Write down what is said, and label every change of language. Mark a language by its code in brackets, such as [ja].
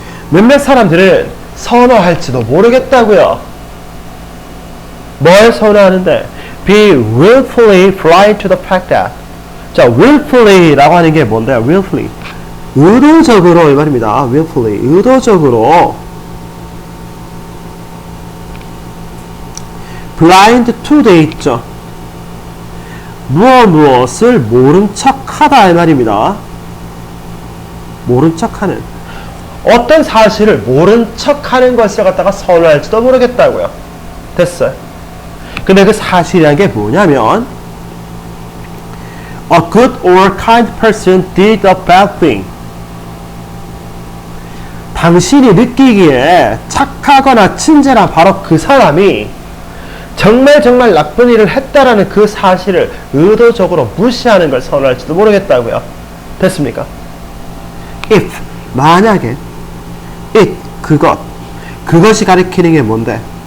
[ko] 몇몇 사람들은 선호할지도 모르겠다고요. 뭘 선호하는데? [en] Be willfully blind to the fact that [ko] 자, [en] willfully [ko] 라고 하는 게 뭔데요? willfully 의도적으로 이 말입니다. willfully 의도적으로 [en] blind to [ko] 돼 있죠. 무엇을 모른 척하다 이 말입니다. 모른 척하는 어떤 사실을 모른 척하는 것을 갖다가 선호할지도 모르겠다고요. 됐어요. 근데 그 사실이라는 게 뭐냐면 [en] A good or kind person did a bad thing. [ko] 당신이 느끼기에 착하거나 친절한 바로 그 사람이 정말 나쁜 일을 했다라는 그 사실을 의도적으로 무시하는 걸 선호할지도 모르겠다고요. 됐습니까? If 만약에 it 그것이 가리키는 게 뭔데?